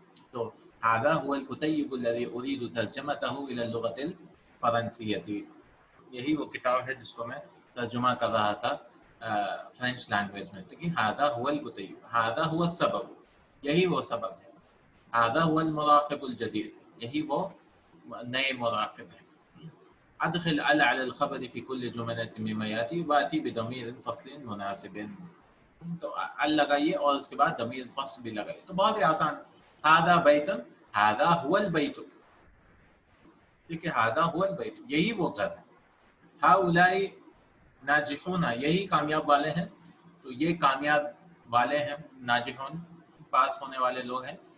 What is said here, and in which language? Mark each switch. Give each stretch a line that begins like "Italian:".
Arabic: تو ھذا هو الکتیب الذی اريد ترجمته الى اللغة الفرنسیة.
Urdu: یہی وہ کتاب ہے جس کو میں ترجمہ کر رہا تھا فرینچ لینگویج میں.
Arabic: کہ ھذا هو الکتیب، ھذا هو السبب،
Urdu: یہی وہ سبب ہے.
Arabic: ھذا هو المراقب الجدید،
Urdu: یہی وہ نئے مراقب ہیں.
Arabic: ادخل ال على الخبر في كل جملة مما ياتي واتي بضمیر فصل مناسب.
Urdu: تو ال لگائیے اور اس کے بعد ضمیر فصل بھی لگائیے. تو بہت ہی آسان.
Arabic: ھذا بیت، ھذا هو البیت،
Urdu: ٹھیک ہے.
Arabic: ھذا هو البیت،
Urdu: یہی وہ گھر ہے.
Arabic: ہؤلاء ناجحون،
Urdu: یہی کامیاب والے ہیں. تو یہ کامیاب والے ہیں، ناجحون پاس ہونے والے لوگ ہیں.